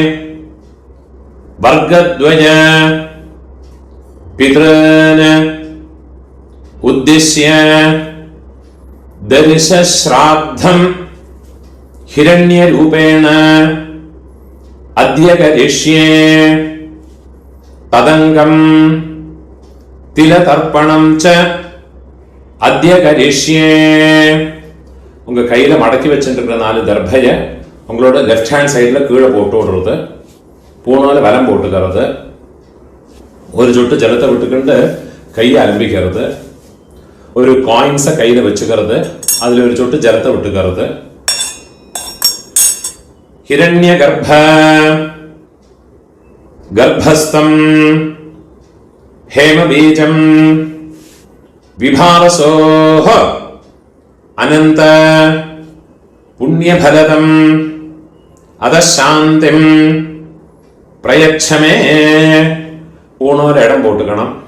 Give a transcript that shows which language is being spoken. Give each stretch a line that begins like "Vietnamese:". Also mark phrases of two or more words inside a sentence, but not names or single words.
Sanskrit: वर्गद्वय पितॄन् उद्दिश्य दर्शश्राद्धं हिरण्यरूपेण अद्य करिष्ये तदंगं तिलतर्पणं च अद्य करिष्ये।
Tamil: உங்க கையில மடக்கி வச்சிருக்கிற 4 தர்பைய உங்களோட
English: left hand side
Tamil: கீழே போட்டு விடுறது, பூணால வலம் போட்டுக்கிறது, ஒரு சொட்டு ஜலத்தை விட்டுக்கிட்டு கையை அலம்பிக்கிறது, ஒரு காயின்ஸை கையில வச்சுக்கிறது, அதுல ஒரு சொட்டு ஜலத்தை விட்டுக்கிறது.
Sanskrit: हिरण्य गर्भ गर्भस्थं हेम बीजं विभावसोः अनंत पुण्यफलदं अदशान्तिं प्रयच्छमे
Tamil: பூணல் இடம் போட்டுக்கணும்